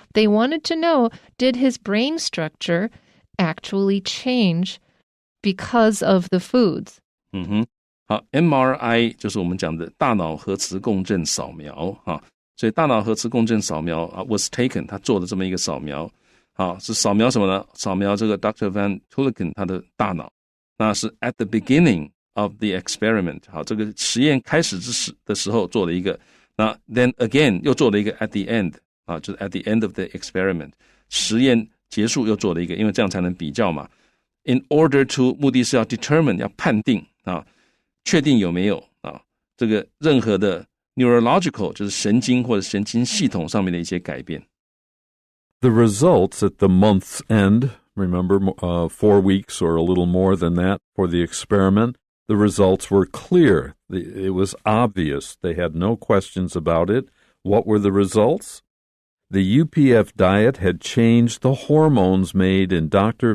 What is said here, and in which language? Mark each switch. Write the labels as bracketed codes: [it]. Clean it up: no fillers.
[en] They wanted to know, did his brain structure actually change because of the foods? [zh] 好 ，MRI 就是我们讲的大脑核磁共振扫描所以大脑核磁共振扫描 was taken，他做了这么一个扫描是扫描什么呢？扫描这个 Dr. Van Tulleken 他的大脑，那是 at the beginning of the experiment，这个实验开始的时候做了一个，那 then again 又做了一个 at the end， 就是 at the end of the experiment，实验结束又做了一个，因为这样才能比较嘛。 In order to 目的是要 determine 要判定确定有没有这个任何的 neurological 就是神经或者神经系统上面的一些改变。 [en] The results at the month's end, remember 4 weeks or a little more than that for the experiment, the results were clear. It was obvious. They had no questions about it. What were the results? The UPF diet had changed the hormones made in Dr.